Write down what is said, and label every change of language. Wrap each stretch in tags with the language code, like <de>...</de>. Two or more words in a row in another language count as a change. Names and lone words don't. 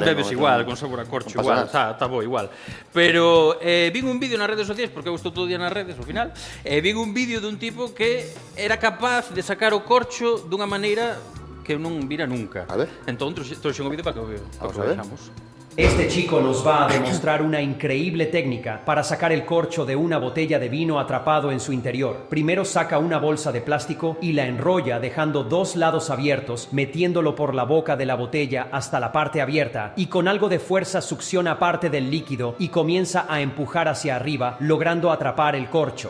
<gl>Bebes igual, con sabor a corcho non pasa igual, está bo igual. Pero vin un vídeo nas redes sociais, porque eu estou todo o día nas redes, ao final, vin un vídeo dun tipo que era capaz de sacar o corcho dunha maneira que eu non vira nunca. A ver. Entón, trouxe un vídeo para que o Vamos a ver. vexamos.</gl> <es>Este chico nos va a demostrar una increíble técnica para sacar el corcho de una botella de vino atrapado en su interior. Primero saca una bolsa de plástico y la enrolla dejando dos lados abiertos, metiéndolo por la boca de la botella hasta la parte abierta y con algo de fuerza succiona parte del líquido y comienza a empujar hacia arriba, logrando atrapar el corcho.</es>